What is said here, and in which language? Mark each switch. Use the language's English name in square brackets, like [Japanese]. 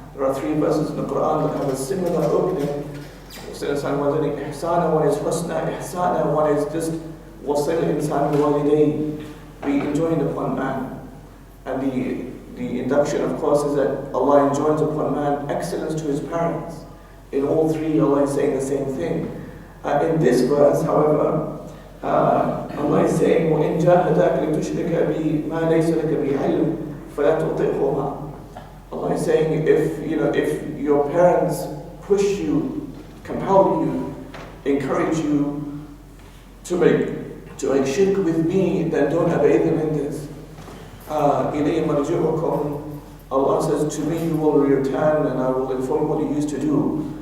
[English] There are three verses in the Quran that have a similar opening. One is husna, ihsana, one is just [Arabic] وَصَّيْنَ الْإِنسَانِ بِوَالِدَيْهِ, [English] be enjoined upon man. And the induction, of course, is that Allah enjoins upon man excellence to his parents. In all three, Allah is saying the same thing. In this verse, however, Allah is saying, [Arabic] وَإِن جَاهَدَاكَ لِتُشْرِكَ بِي مَا لَيْسَ لَكَ بِعِلْمٍ فَلَا تُطِعْهُمَا. [English] Allah is saying, if your parents push you, compel you, encourage you to make shirk with me, then don't obey them in this. [Arabic] إِلَيْهِ مَرْجِعُكُمْ. [English] Allah says, to me you will return and I will inform what you used to do.